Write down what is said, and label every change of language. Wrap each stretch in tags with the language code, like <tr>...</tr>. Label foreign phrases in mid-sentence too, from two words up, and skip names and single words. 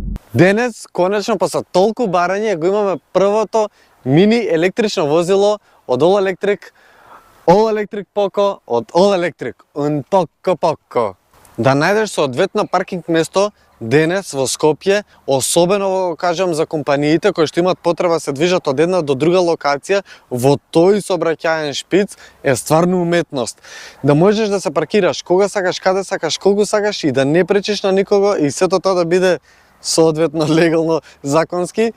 <mk>Денес, конечно, после толку барање, го имаме првото мини електрично возило од All Electric, All Electric Poco, од All Electric,</mk> <es>un poco poco.</es> <mk>Да најдеш соодветно паркинг место денес во Скопје, особено го кажам за компаниите кои што имаат потреба се движат од една до друга локација, во тој сообраќајен шпиц е стварно уметност. Да можеш да се паркираш кога сакаш, каде сакаш, колку сакаш и да не пречиш на никого и сето тоа да биде соодветно легално, законски.</mk>